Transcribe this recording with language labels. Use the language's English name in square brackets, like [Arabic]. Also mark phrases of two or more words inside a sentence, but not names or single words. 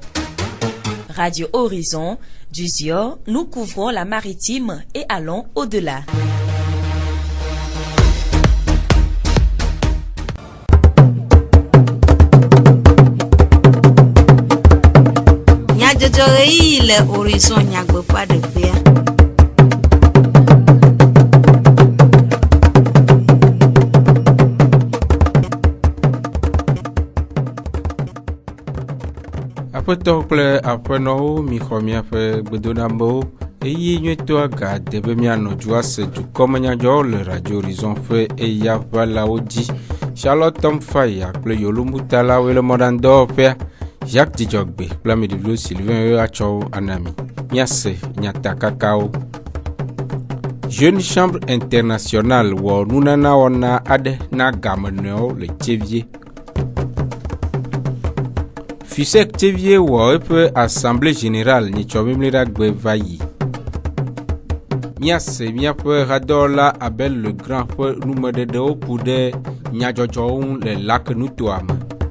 [French] Radio Horizon, du ZIO, nous couvrons la maritime et allons au-delà. Le Horizon n'yagbe pas de paix. [Ewe] Aƒetɔ kple aƒenɔwo mixɔ miaƒe gbedonambewo eye nyuitɔ aga de be mianɔ du ase dukɔmenyadzɔwo le Radio Horizon ƒe eyaʋalawo dzi. Charlotte Tom Faya kple Yolomutalawoe le mɔɖaŋudɔwɔƒea. Jacques Dzidzɔgbe kple Ameɖiɖo Sylvain atsɔwo anami. Miase nyatakakawo. Jeune Chambre internationale wɔ nunana wɔna aɖe na gamenɔewo le Thiévié. FUSEC Thiévié wɔ eƒe [French] assemblée générale [Ewe] nyitsɔmimliɖagbe va yi. Míase míaƒe hadɔwɔla Abel le Grand ƒe numeɖeɖewo ku ɖe nyadzɔdzɔwo ŋu le lakenutoa me.